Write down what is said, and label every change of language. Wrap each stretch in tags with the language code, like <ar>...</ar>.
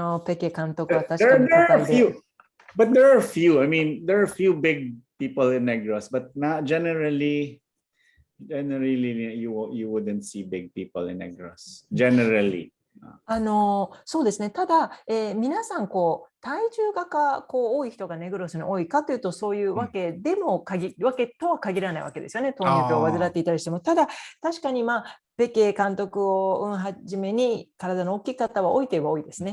<ja>ペケ監督は確かに巨体で。</ja> <en>But there are few. I mean, there are few big people in Negros, but not generally. You wouldn't see big people in Negros. Generally.</en> <ja>そうですね。ただ、皆さん体重が多い人がネグロスに多いかというとそういうわけでもわけとは限らないわけですよね。糖尿病を患っていたりしても。ただ確かにペケ監督をはじめに体の大きい方は多いといえば多いですね。</ja>